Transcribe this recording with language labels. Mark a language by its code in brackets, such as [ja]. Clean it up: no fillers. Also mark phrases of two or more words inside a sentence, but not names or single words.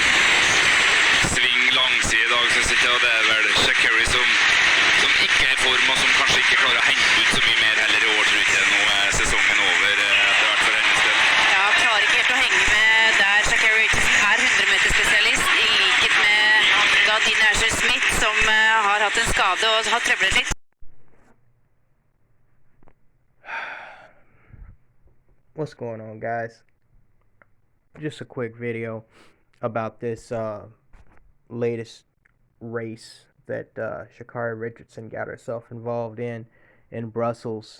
[no] Sving langside i dag, synes jeg, og det er vel Sha'carri som ikke er i form, og som kanskje ikke klarer å hente ut så mye mer heller i år, tror jeg. Nå er sesongen over etter hvert for hennes del. Ja, klarer ikke helt å henge med der Sha'carri Richardson er 100-meter-spesialist, i likhet med da Dina Smith, som har hatt en skade og har trøvlet litt. [en] What's going on, guys? Just a quick video about this latest race that Sha'carri Richardson got herself involved in Brussels.